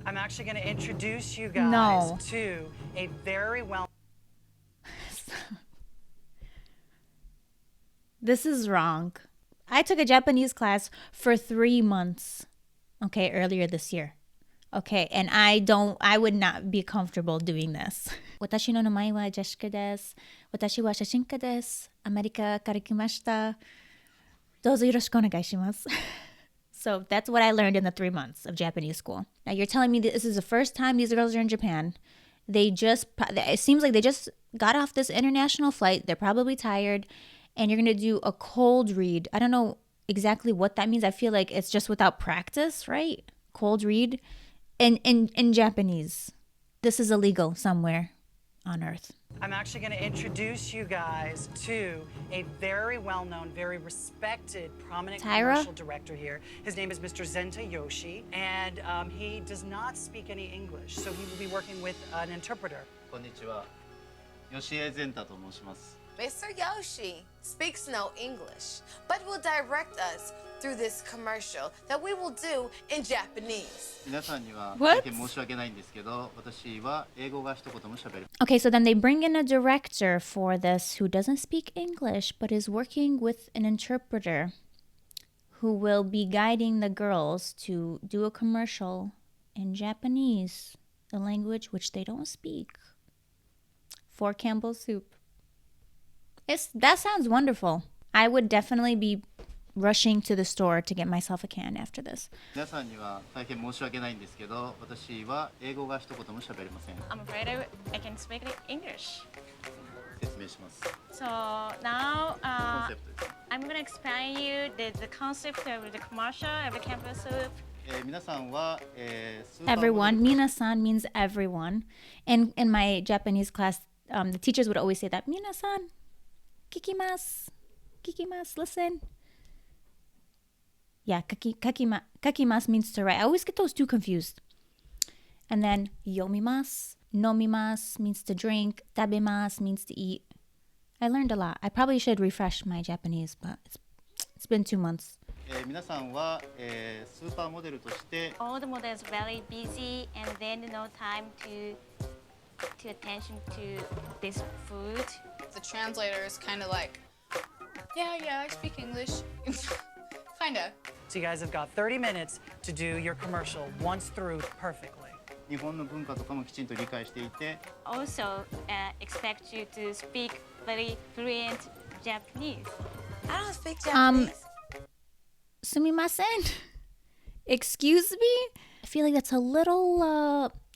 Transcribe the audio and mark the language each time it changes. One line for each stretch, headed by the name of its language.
English: I'm actually going to introduce you guys to a very well... This is wrong. I took a Japanese class for 3 months, okay, earlier this year. Okay, and I would not be comfortable doing this.
Japanese: 私の名前はジェシカです。私は写真家です。アメリカから来ました。どうぞよろしくお願いします。
English: So that's what I learned in the 3 months of Japanese school. Now you're telling me that this is the first time these girls are in Japan. It seems like they just got off this international flight. They're probably tired. And you're going to do a cold read. I don't know exactly what that means. I feel like it's just without practice, right? Cold read. In Japanese. This is illegal somewhere on earth. I'm actually going to introduce you guys to a very well-known, very respected, prominent commercial director here. His name is Mr. Zenta Yoshi, and he does not speak any English, so he will be working with an interpreter.
Japanese: Konnichiwa. Yoshie Zenta と申します。
English: Mr. Yoshi speaks no English, but will direct us through this commercial that we will do in Japanese.
Japanese: 皆さんには大変申し訳ないんですけど、私は英語が一言も喋れ。
English: Okay, so then they bring in a director for this who doesn't speak English but is working with an interpreter who will be guiding the girls to do a commercial in Japanese, the language which they don't speak, for Campbell's Soup. That sounds wonderful. I would definitely be rushing to the store to get myself a can after this.
Japanese: 皆さんには大変申し訳ないんですけど、私は英語が一言も喋れません。
English: I'm afraid I can speak English.
Japanese: 説明します。
English: So now
Japanese: コンセプトです。
English: I'm going to explain you the concept of the commercial of the Campbell's Soup.
Japanese: 皆さんは、スーパーモデル
English: Everyone. Minasan means everyone. And in my Japanese class, the teachers would always say that,
Japanese: Minasan, kikimasu, kikimasu,
English: listen. Yeah, kakimasu means to write. I always get those two confused. And then yomimasu, nomimasu means to drink, tabemasu means to eat. I learned a lot. I probably should refresh my Japanese, but it's been 2 months.
Japanese: 皆さんは、スーパーモデルとして
English: All the models very busy and then no time to attention to this food. The translator is kind of like, yeah, I speak English. Kind of. So you guys have got 30 minutes to do your commercial once through perfectly.
Japanese: 日本の文化とかもきちんと理解していて
English: Also expect you to speak very fluent Japanese. I don't speak Japanese.
Japanese: Sumimasen.
English: Excuse me? I feel like that's a little